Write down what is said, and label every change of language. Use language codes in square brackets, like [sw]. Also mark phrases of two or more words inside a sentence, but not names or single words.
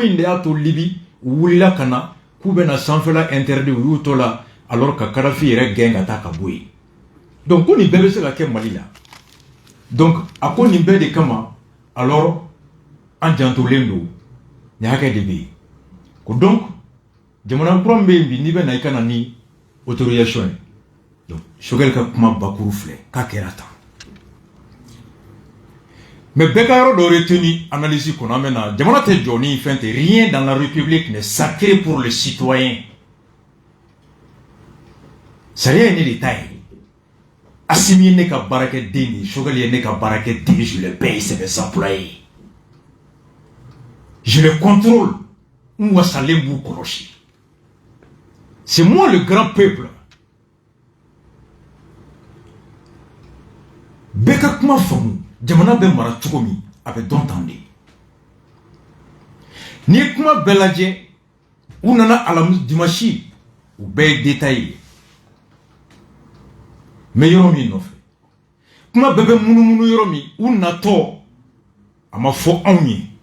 [bm] in de y'a to Libi u wulila ka na k'u bɛna sanfɛla interdit u y'u to la alors ka Kadhafi yɛrɛ gɛn ka taa ka bɔ yen donc ko nin bɛɛ bɛ se ka kɛ Mali la donc a ko nin bɛɛ de kama alors an jantolen don nin hakɛ de bɛ yen ko donc jamana kura min bɛ yen bi n'i bɛ na i ka na ni autorisation ye donc Choguel ka kuma bakuru filɛ k'a kɛra tan mais bɛɛ ka yɔrɔ dɔ [fr] retenu analyse [bm] kɔnɔ an bɛ na jamana tɛ jɔ ni fɛn tɛ [fr] rien dans la république n'est sacré pour le citoyen [bm] sariya ye ne de ta ye Assimi ye ne ka baarakɛden de ye Choguel ye ne ka baarakɛden ye [fr] je le paye c'est mes employés je le contrôle [bm] n wasalen b'u kɔlɔsi [fr] c'est moi le grand peuple [bm] bɛɛ ka kuma faamu jamana bɛ mara cogo min a bɛ dɔn tan de n'i ye kuma bɛɛ lajɛ u nana alamusi dimanche u bɛɛ ye détail ye mais yɔrɔ min nɔfɛ kuma bɛɛ bɛ munumunu yɔrɔ min u natɔ a ma fɔ anw ye